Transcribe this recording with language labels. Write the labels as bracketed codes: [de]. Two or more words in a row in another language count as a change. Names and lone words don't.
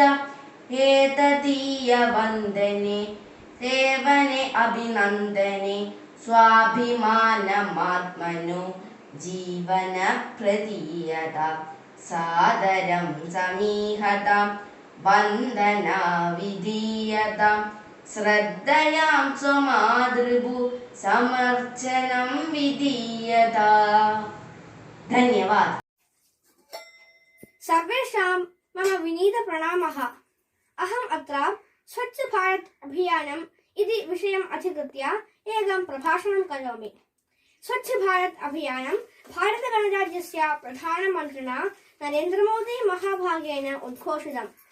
[sa] ഏതദീയ വന്ദനെ സേവനെ അഭിനന്ദനെ സ്വാഭിമാനമാത്മനോ ജീവന പ്രതീയത സാദരം സമീഹതാം വന്ദനാ വിധീയതാം ശ്രദ്ധയാം സ്വമാതൃഭു സമർച്ചനം വിധീയത. ധന്യവാദ. सर्वेषां मम विनीतप्रणामः. अहम् अत्र स्वच्छ भारत अभियानम् इति विषयम् अधिकृत्य एकं प्रभाषणं करोमि. स्वच्छ भारत अभियानं भारतगणराज्यस्य प्रधानमन्त्रिणा नरेन्द्रमोदी महाभागेन उद्घोषितम्.